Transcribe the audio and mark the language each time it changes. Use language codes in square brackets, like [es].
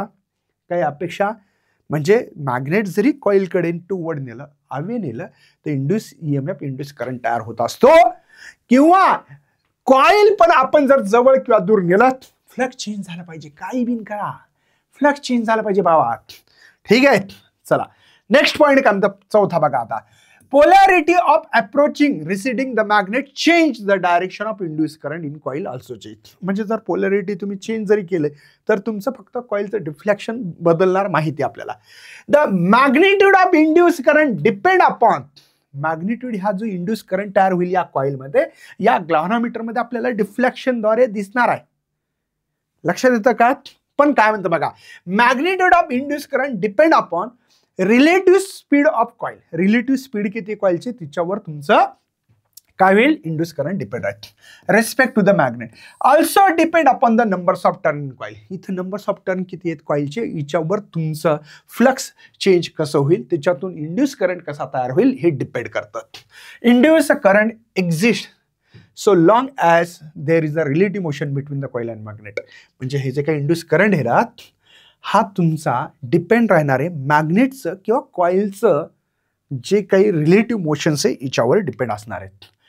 [mr] काही अपेक्षा म्हणजे मॅग्नेट जरी कॉइलकडे टुवर्ड नेलं, हवे नेलं तर इंड्यूस ईएमएफ इंड्यूस करंट तयार होत असतो. किंवा कॉइल पण आपण जर जवळ किंवा दूर नेलं, फ्लक्स चेंज झाला पाहिजे, काही बिन करा, फ्लक्स चेंज झाला पाहिजे बाबा. ठीक आहे, चला नेक्स्ट पॉइंट काय म्हणतात, चौथा बघा आता. [en] Polarity of approaching receding the magnet change the direction of induce current in coil also change. [mr] म्हणजे जर पोलॅरिटी तुम्ही चेंज जरी केले तर तुमचं फक्त कॉइलचं डिफ्लेक्शन बदलणार, माहिती आपल्याला. [en] the magnitude of induce current depend upon, [mr] magnitude हा जो इंड्यूस करंट तयार होईल या कॉइलमध्ये, या ग्लाव्हनोमीटरमध्ये आपल्याला डिफ्लेक्शनद्वारे दिसणार आहे. लक्षात येतं का? पण काय म्हणतं बघा, [en] Magnitude of induce current depend upon relative speed of coil. [mr] Relative speed किती कॉइलची तिच्यावर तुमचं काय होईल, इंड्यूस करंट डिपेंड आहे. [en] Respect to the magnet also depend upon the numbers of turn in coil. [mr] इथं नंबर्स ऑफ टर्न किती आहेत कॉइलचे, हिच्यावर तुमचं फ्लक्स चेंज कसं होईल, त्याच्यातून इंड्यूस करंट कसा तयार होईल हे डिपेंड करतं. [en] Induce current exist so long as there is a relative motion between the coil and magnet. [mr] म्हणजे हे जे काही इंड्यूस करंट आहे ना, हा तुमचा डिपेंड राहणार आहे मॅग्नेटचं किंवा कॉइलचं जे काही रिलेटिव्ह मोशन्स आहे हिच्यावर डिपेंड असणार आहेत.